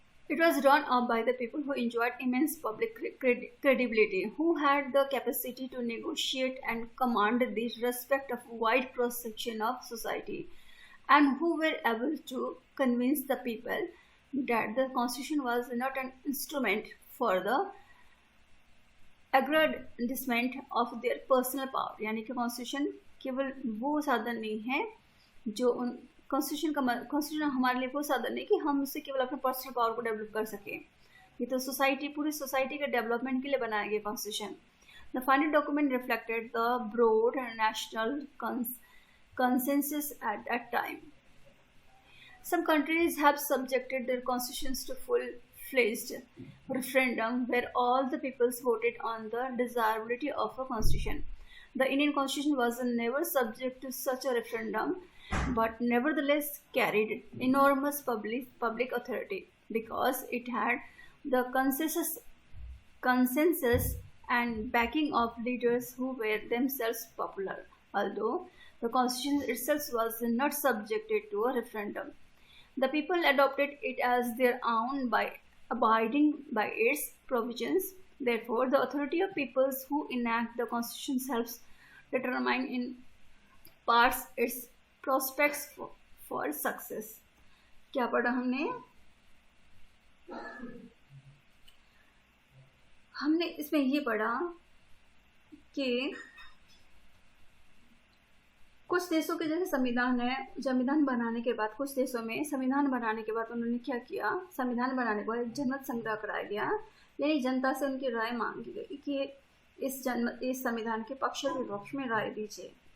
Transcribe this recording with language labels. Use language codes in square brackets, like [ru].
[en] It was drawn up by the people who enjoyed immense public credibility, who had the capacity to negotiate and command the respect of a wide cross-section of society, and who were able to convince the people that the Constitution was not an instrument for the aggrandizement of their personal power, [hi] यानी कि constitution केवल वो साधन नहीं है जो उन constitution हमारे लिए वो साधन नहीं कि हम उससे केवल अपने पर्सनल पावर को डेवलप कर सकें। ये तो पूरी सोसाइटी के डेवलपमेंट के लिए बनाया गया constitution. [en] The final document reflected the broad national consensus at that time. Some countries have subjected their constitutions to full-fledged referendum where all the peoples voted on the desirability of a constitution. The Indian constitution was never subject to such a referendum, but nevertheless carried enormous public authority because it had the consensus and backing of leaders who were themselves popular, although the constitution itself was not subjected to a referendum. The people adopted it as their own by abiding by its provisions. Therefore, the authority of peoples who enact the constitution helps determine in parts its prospects for success. [hi] क्या पढ़ा हमने इसमें ये पढ़ा कि कुछ देशों के जैसे संविधान बनाने के बाद कुछ देशों में संविधान बनाने के बाद उन्होंने क्या किया, संविधान बनाने के बाद जनमत संग्रह कराया गया, यानी जनता से उनकी राय मांगी गई कि इस संविधान के पक्ष और विपक्ष में राय दीजिए।